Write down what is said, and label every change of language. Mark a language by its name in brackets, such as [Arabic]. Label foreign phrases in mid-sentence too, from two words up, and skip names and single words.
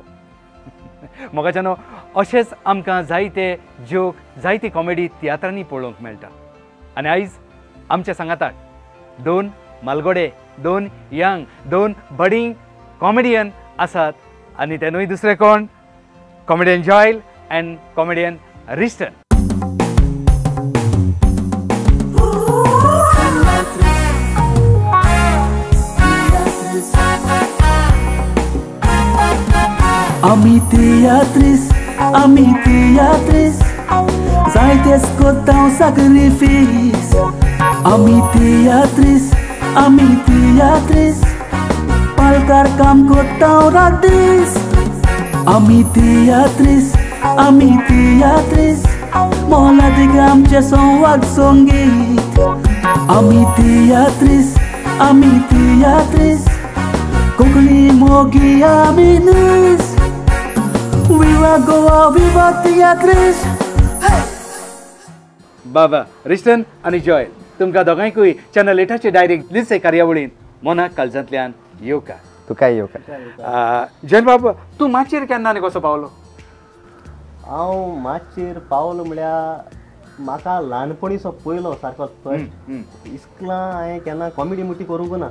[Konkani] मोगाच्यान अशेंच आमकां जायते जोक जायती कॉमेडी तियात्रांनी पळोवंक मेळटा. आनी आयज आमच्या सांगाताक 2 मालगोडे, 2 यंग, 2 [English] budding comedian [Konkani] आसात. आनी तेनूय दुसरे कोण कॉमेडियन जॉयल [English] and comedian [Konkani] रिस्टन. Ami teatris, zaites kottão sacrifício. Ami teatris, palkar kam kottão radis. Ami teatris, mola de gam che son wag songit. Ami teatris, kokli mogi aminis. Viva Goa, viva teatris. बाबा रिस्टन आनी जॉयल तुमकां दोगांयकूय चॅनल 8चे डायरेक्ट दिलसे कार्यावळीन मनाक काळजांतल्यान येवकार. तुकाय येवकार. जॉयल बाबा तूं माचयेर केन्ना आनी कसो पावलो? हांव माचयेर पावलो म्हळ्यार म्हाका ल्हानपणीचो पयलो सारको फर्स्ट इस्कुलां हांवें केन्ना कॉमेडी मुटी करूंक ना.